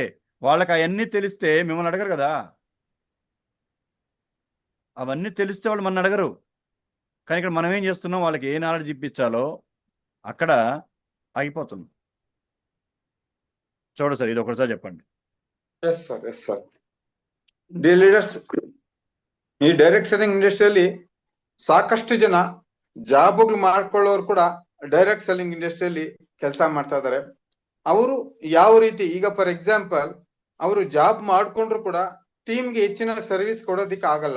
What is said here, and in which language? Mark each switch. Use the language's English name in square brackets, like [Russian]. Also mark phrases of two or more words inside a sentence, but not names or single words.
[Telugu] వాళ్ళకి అవన్నీ తెలిస్తే మిమ్మల్ని అడగరు కదా, అవన్నీ తెలిస్తే వాళ్ళు మన అడగరు. కానీ ఇక్కడ మనం ఏం చేస్తున్నాం, వాళ్ళకి ఏ నాలెడ్జ్ ఇప్పించాలో అక్కడ ఆగిపోతుంది. చూడు సార్, ఇది ఒకసారి చెప్పండి. [English] yes sir the leaders, [Kannada] ಈ [English] direct selling [Kannada] ಇಂಡಸ್ಟ್ರಿಯಲ್ಲಿ ಸಾಕಷ್ಟು ಜನ ಜಾಬ್ಗಳು ಮಾಡ್ಕೊಳ್ಳೋರು ಕೂಡ [English] direct selling [Kannada] ಇಂಡಸ್ಟ್ರಿಯಲ್ಲಿ ಕೆಲಸ ಮಾಡ್ತಾ ಇದ್ದಾರೆ. ಅವರು ಯಾವ ರೀತಿ, ಈಗ [English] for example [Kannada] ಅವರು ಜಾಬ್ ಮಾಡ್ಕೊಂಡ್ರು ಕೂಡ ಟೀಮ್ಗೆ ಹೆಚ್ಚಿನ ಸರ್ವಿಸ್ ಕೊಡೋದಿಕ್ಕೆ ಆಗಲ್ಲ.